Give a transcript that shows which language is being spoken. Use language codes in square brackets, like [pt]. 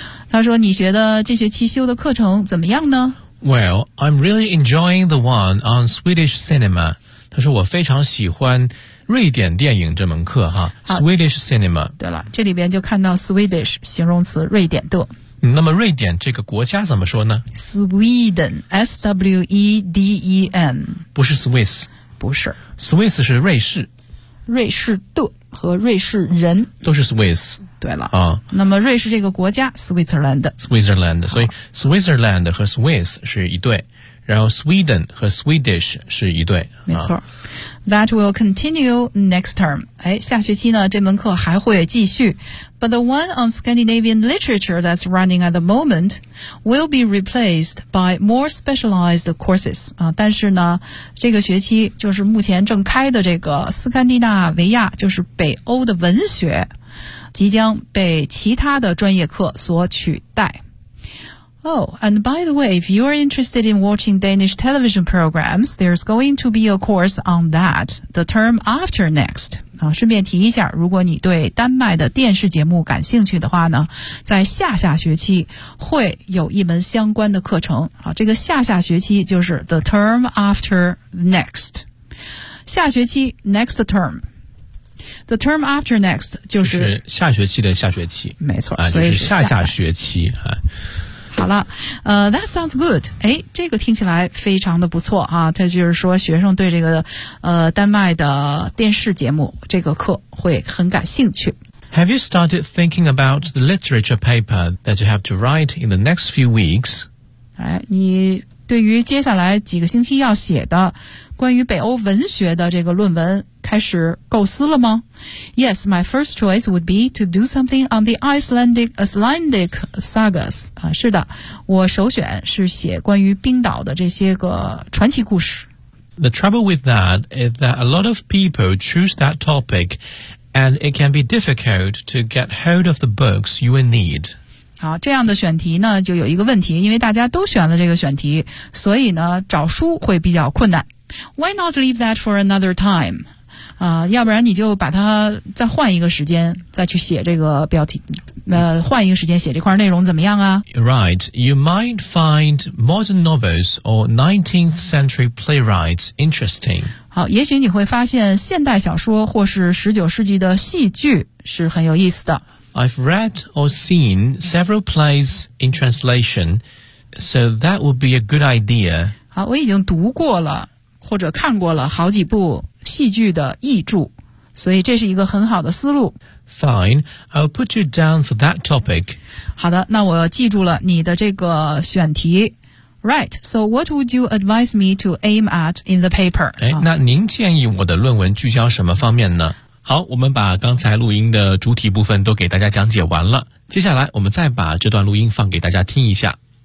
[zh] 他说你觉得这学期修的课程怎么样呢？ [en] Well, I'm really enjoying the one on Swedish cinema. [zh] 他说我非常喜欢瑞典电影这门课哈 Swedish cinema。对了，这里边就看到 Swedish 形容词瑞典的。那么瑞典这个国家怎么说呢？ [en] Sweden, S-W-E-D-E-N。 [zh] 不是 Swiss。不是。 Swiss 是瑞士。瑞士的和瑞士人。都是 Swiss。对了。那么瑞士这个国家 Switzerland。 Switzerland。所以 Switzerland 和 Swiss 是一对。然后 Sweden 和 Swedish 是一对，没错。 [en] That will continue next term. [zh] 哎，下学期呢，这门课还会继续。 [en] But the one on Scandinavian literature that's running at the moment will be replaced by more specialized courses. [zh] 但是呢，这个学期就是目前正开的这个斯堪的纳维亚，就是北欧的文学，即将被其他的专业课所取代。 [en] Oh, and by the way, if you are interested in watching Danish television programs, there's going to be a course on that, the term after next. [zh] 顺便提一下，如果你对丹麦的电视节目感兴趣的话呢，在下下学期会有一门相关的课程。这个下下学期就是 the term after next. 下学期 next term. [en] The term after next [zh] 就是下学期的下学期。没错，就是下下学期。 [en] 好了， that sounds good. [zh] 哎，这个听起来非常的不错啊。它就是说学生对这个丹麦的电视节目这个课会很感兴趣。 [en] Have you started thinking about the literature paper that you have to write in the next few weeks? [zh] 哎，你对于接下来几个星期要写的关于北欧文学的这个论文开始构思了吗？ [en] Yes, my first choice would be to do something on the Icelandic sagas. [zh] 是的，我首选是写关于冰岛的这些个传奇故事。 [en] The trouble with that is that a lot of people choose that topic, and it can be difficult to get hold of the books you will need. [zh] 好，这样的选题呢就有一个问题，因为大家都选了这个选题，所以呢找书会比较困难。 [en] Why not leave that for another time? [zh] 要不然你就把它再换一个时间再去写这个标题，换一个时间写这块内容怎么样啊？ [en] Right, you might find modern novels or 19th century playwrights interesting. [zh] 好，也许你会发现现代小说或是19世纪的戏剧是很有意思的。 [en] I've read or seen several plays in translation, so that would be a good idea. [zh] 好，我已经读过了或者看过了好几部戏剧的译著，所以这是一个很好的思路。 [en] Fine, I'll put you down for that topic. [zh] 好的，那我记住了你的这个选题。 [en] Right, so what would you advise me to aim at in the paper? [zh] 哎，那您建议我的论文聚焦什么方面呢？好，我们把刚才录音的主体部分都给大家讲解完了。接下来我们再把这段录音放给大家听一下。